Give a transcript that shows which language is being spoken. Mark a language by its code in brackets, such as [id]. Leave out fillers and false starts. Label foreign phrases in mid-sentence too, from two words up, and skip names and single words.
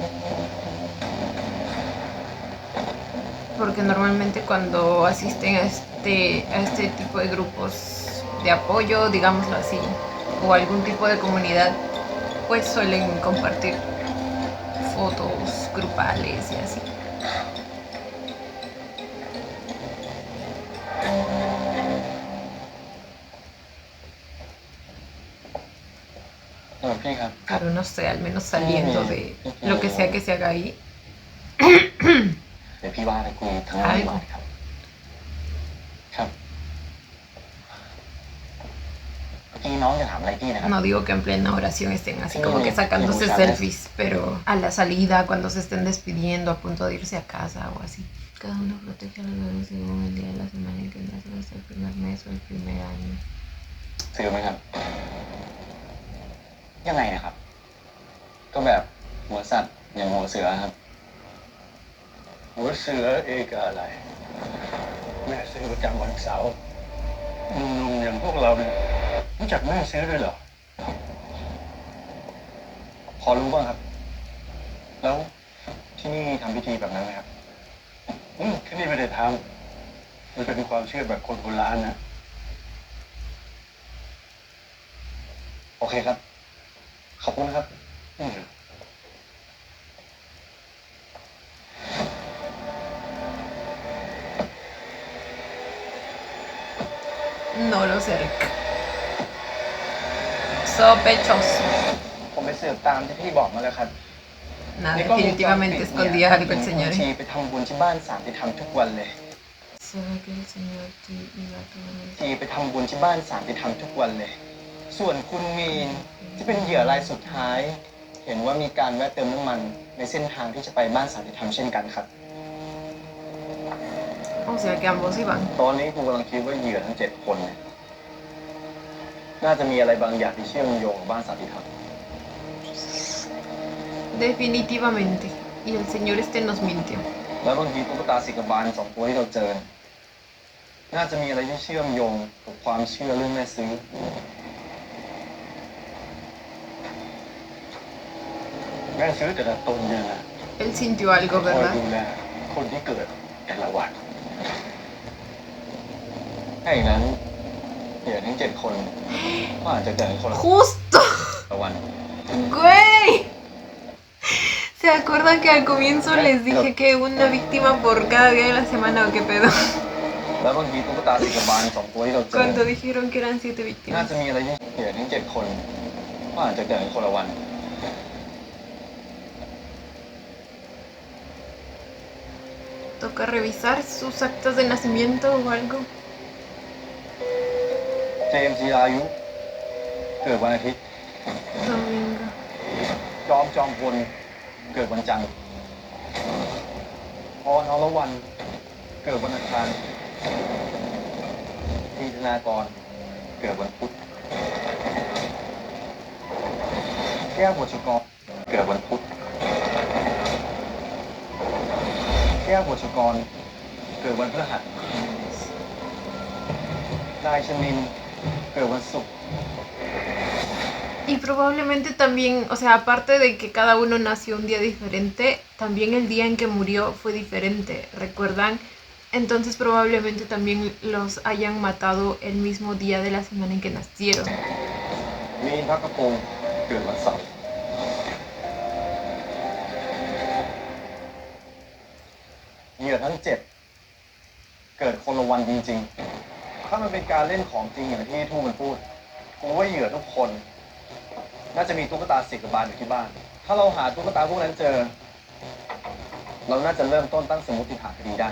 [es] Porque normalmente cuando asisten a este tipo de grupos de apoyo, digámoslo así, o algún tipo de comunidad, pues suelen compartir fotos grupales y así. [th] พี่ครับ [es] Pero no sé, al menos saliendo de lo que sea que se haga ahí. [th] เดี๋ยวพี่ว่าไปคุยทางนั้นดีกว่าครับครับพี่น้องจะถามอะไรพี่นะครับ [es] No digo que en plena oración estén así como que sacándose selfies, pero a la salida, cuando se estén despidiendo, a punto de irse a casa o así. Cada uno protege a los bebés según el día de la semana en que nacen, hasta el primer mes o el primer año. [th] ซื้อไหมครับ ยังไงนะครับ ก็แบบหัวสัตว์อย่างหัวเสือครับ หัวเสือเอกอะไร แม่ซื้อประจำวันเสาร์หนุ่มๆอย่างพวกเราเนี่ยรู้จักแม่ซื้อด้วยเหรอ พอรู้บ้างครับ แล้วที่นี่ทำพิธีแบบนั้นไหมครับที่นี่ไม่ได้ทำมันเป็นความเชื่อแบบคนโบราณนะ โอเคครับ ขอบคุณครับ [es] No lo sé. Sospechoso. [th] ผมไปสืบตามที่พี่บอกมาแล้วครับ [es] Nada, definitivamente escondía algo el señor. [th] ไปทำบุญที่บ้านสันติธรรมทุกวันเลย [es] Sabe que el señor T iba a tomar [th] ไปทำบุญที่บ้านสันติธรรมทุกวันเลย ส่วนคุณมีนที่เป็นเหยื่อรายสุดท้าย เห็นว่ามีการแวะเติมน้ำมันในเส้นทางที่จะไปบ้านสันติธรรมเช่นกันครับ [es] O sea que ambos iban. [th] ตอนนี้กูกำลังคิดว่าเหยื่อทั้ง7 คนเนี่ยน่าจะมีอะไรบางอย่างที่เชื่อมโยงกับบ้านสันติธรรม [es] Definitivamente. Y el señor nos mintió. [th] แล้วบางทีตุ๊กตาสิกบาล2 ตัวที่เราเจอ น่าจะมีอะไรที่เชื่อมโยงกับความเชื่อเรื่องแม่ซื้อ แม่ซื้อแต่ละตนเนี่ยนะ [es] Él sintió algo, [th] คอย [es] ¿verdad? [th] ดูแลคนที่เกิดแต่ละวันถ้าอย่างนั้นเหยื่อทั้ง7 คนก็อาจจะเกิดคนละ [es] ¡Justo! [th] วัน [es] ¡Güey! ¿Se acuerdan que al comienzo les dije que una víctima por cada día de la semana o qué pedo? [th] แล้วบางทีตุ๊กตาสิกบาล2 ตัวที่เราเจอ [es] Cuando dijeron que eran 7 [th] น่า [es] víctimas. [th] จะมีอะไรที่เหยื่อทั้ง7 คนก็อาจจะเกิดคนละวัน [es] Toca revisar sus actas de nacimiento o algo. [th] เจมส์จีรายุ เกิดวันอาทิตย์ [es] Domingo. [th] จอมพล เกิดวันจันทร์ออนอรวรรณ เกิดวันอังคารทีธนากร เกิดวันพุธ แก้วบุษกร เกิดวันพุธ แก้วบุษกร เกิดวันพฤหัส นายชนิน เกิดวันศุกร์ [es] Y probablemente también, o sea, aparte de que cada uno nació un día diferente, también el día en que murió fue diferente. ¿Recuerdan Entonces probablemente también los hayan matado el mismo día de la semana en que nacieron. [th] มีนพักกระพงศ์เกิดวันเสาร์เหยื่อทั้ง 7 เกิดคนละวันจริงๆ ถ้ามันเป็นการเล่นของจริงอย่างที่ทู่มันพูดกูว่าเหยื่อทุกคน น่าจะมีตุ๊กตาสิกบาลอยู่ที่บ้าน ถ้าเราหาตุ๊กตาพวกนั้นเจอ เราน่าจะเริ่มต้นตั้งสมมติฐานคดีได้